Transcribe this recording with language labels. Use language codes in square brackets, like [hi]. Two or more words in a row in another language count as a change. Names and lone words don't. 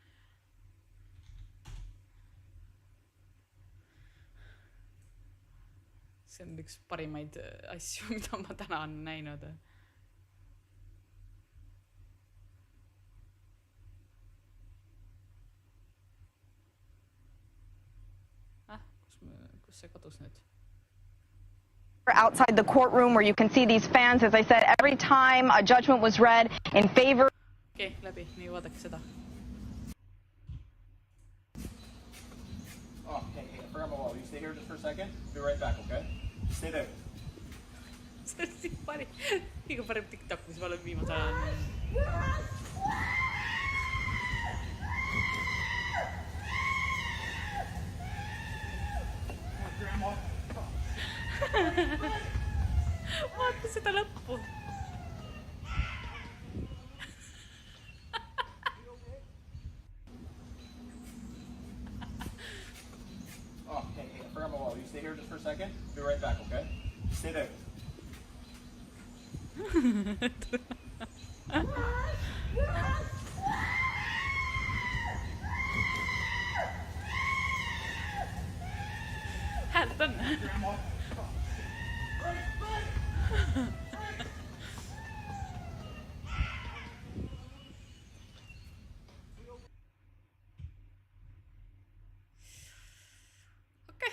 [et] See on üks parimaid asju, mida ma täna on näinud. Kus see kadus nüüd? [en] Outside the courtroom where you can see these fans, as I said, every time a judgment was read in favor. [et] Okay, läbi, nii vaadake seda. [en] Oh, hey, Will you stay here just for a second? Be right back, okay? Stay there. [et] See on kõige parem TikTok, mis ma olen viimasel ajal. Vaata seda lõppu. [en] Oh, hey, Will you stay here just for a second? Be right back, okay? Stay there. [et] Häält on. Okei.